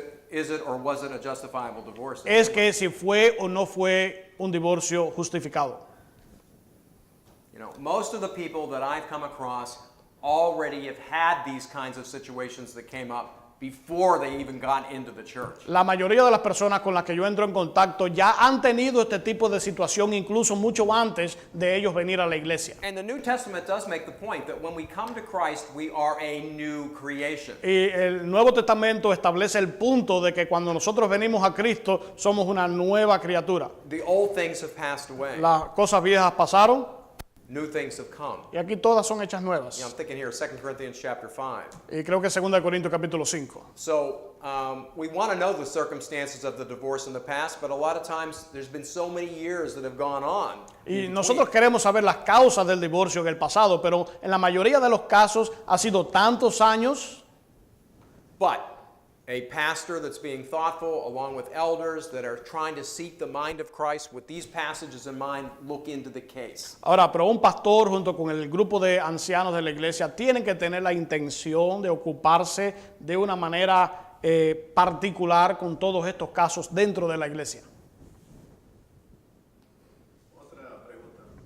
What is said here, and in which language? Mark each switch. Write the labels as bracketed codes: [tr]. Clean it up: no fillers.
[en] is it or was it a justifiable divorce? [es] es que si fue o no fue un divorcio justificado. [en] You know, most of the people that I've come across already have had these kinds of situations that came up before they even got into the church. [es] La mayoría de las personas con las que yo entro en contacto ya han tenido este tipo de situación incluso mucho antes de ellos venir a la iglesia. [en] And the New Testament does make the point that when we come to Christ, we are a new creation. [es] Y el Nuevo Testamento establece el punto de que cuando nosotros venimos a Cristo somos una nueva criatura. [en] The old things have passed away. [es] Las cosas viejas pasaron [en] New things have come. [es] y aquí todas son hechas nuevas. [en] You know, I'm thinking here, 2 Corinthians chapter 5. [es] Y creo que 2 Corintios capítulo 5. [en] So we want to know the circumstances of the divorce in the past, but a lot of times there's been so many years that have gone on. [es] Y nosotros queremos saber las causas del divorcio en el pasado, pero en la mayoría de los casos ha sido tantos años. [en] But a pastor that's being thoughtful, along with elders that are trying to seek the mind of Christ with these passages in mind, look into the case. [es] Ahora, pero un pastor junto con el grupo de ancianos de la iglesia tienen que tener la intención de ocuparse de una manera particular con todos estos casos dentro de la iglesia. Otra pregunta.